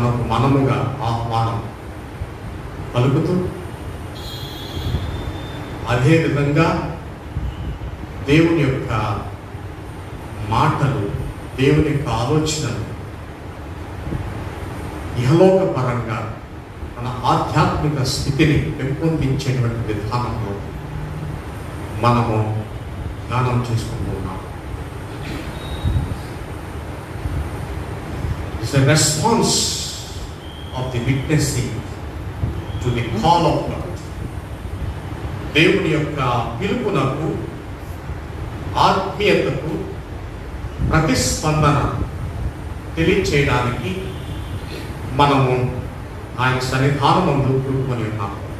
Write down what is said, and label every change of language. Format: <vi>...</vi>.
<te>మనముగా ఆహ్వానం పలుకుతూ, అదేవిధంగా దేవుని యొక్క మాటలు, దేవుని యొక్క ఆలోచనలు ఇహలోక పరంగా మన ఆధ్యాత్మిక స్థితిని పెంపొందించేటువంటి విధానంలో మనము ధ్యానం చేసుకుంటున్నాం.</te> <en>It's a response of the witnessing to the call of God.</en> <te>దేవుని యొక్క పిలుపునకు, ఆత్మీయతకు ప్రతిస్పందన తెలియచేయడానికి మనము ఆయన సన్నిధానమందు కూడుకొని ఉన్నాము.</te>